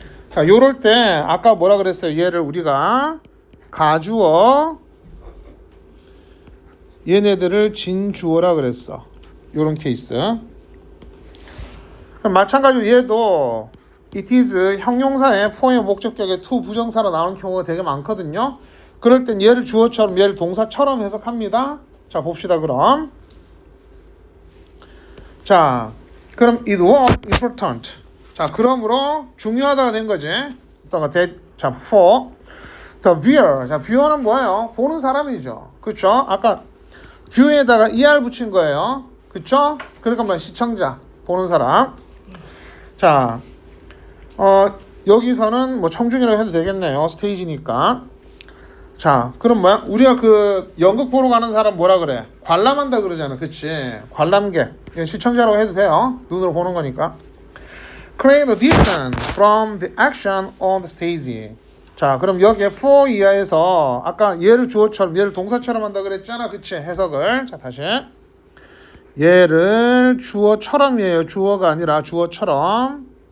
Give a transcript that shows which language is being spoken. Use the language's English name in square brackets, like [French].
[Korean] 자, 요럴 때 아까 뭐라 그랬어요? 얘를 우리가 가주어 얘네들을 진주어라 그랬어. 요런 케이스. 그럼 마찬가지로 얘도 it is 형용사의 for의 목적격의 to 부정사로 나오는 경우가 되게 많거든요. 그럴 땐 얘를 주어처럼 얘를 동사처럼 해석합니다. 자 봅시다 그럼. 자 그럼 [English] it was important. [Korean] 자 그러므로 중요하다가 된 거지. 자 [English] for the viewer. [Korean] 자 viewer는 뭐예요? 보는 사람이죠. 그쵸? 아까 view에다가 er 붙인 거예요. 그쵸? 그러니까 뭐 시청자, 보는 사람. 자 여기서는 뭐 청중이라고 해도 되겠네요. 스테이지니까. 자 그럼 뭐야? 우리가 그 연극 보러 가는 사람 뭐라 그래? 관람한다 그러잖아. 그치? 관람객. 시청자라고 해도 돼요. 눈으로 보는 거니까. [English] Create a distance from the action on the stage. [Korean] 자 그럼 여기에 for 이하에서 아까 얘를 주어처럼 얘를 동사처럼 한다 그랬잖아. 그치? 해석을. 자 다시 얘를 주어처럼이에요. 주어가 아니라 주어처럼.